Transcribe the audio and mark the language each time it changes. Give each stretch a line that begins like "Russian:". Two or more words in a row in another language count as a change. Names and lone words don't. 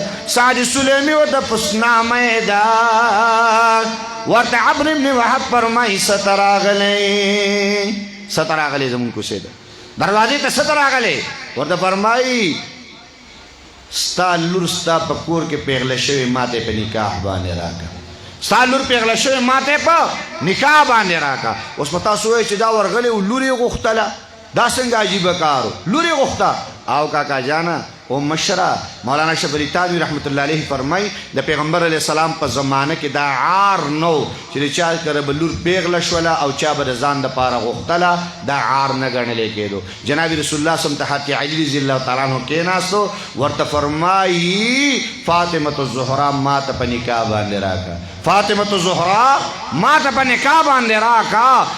Pashto: سعد سلیمی ورته پسنامه ده ورته عمرو بن وهب فرمایي څه ته راغلی زمونږ کوڅې ده دروازې ته څه ته راغلی ورته فرمایي ستا لور ستا په کور کې پیغله شوې ماته په نکاح باندې راکړه ستا لور پیغله شوې ماته په نکاح باندې راکړه. اوس په تاسو وایئ چې دا ورغلی و لور یې غوښتله دا څنګه عجیبه کارو لور یې غوښته. او کاکا جانا او مشرا مولانا اشرف علی تھانوی
Arabic: رحمت اللہ علیہ
Pashto: فرمائی د پیغمبر
Arabic: علیہ السلام
Pashto: په زمانه کې دا عار نو چې چا کړه بلور پیغله شولا او چا به ځان د پاره غوښتله دا عار نه ګڼل کېدو. جناب رسول الله
Arabic: صلی الله علیه و علی رضی الله تعالی عنہ
Pashto: کېناستو ورته فرمایي فاطمه الزهرا ما ته په نکاح باندې راکړه فاطمه الزهرا ما ته په نکاح باندې راکړه.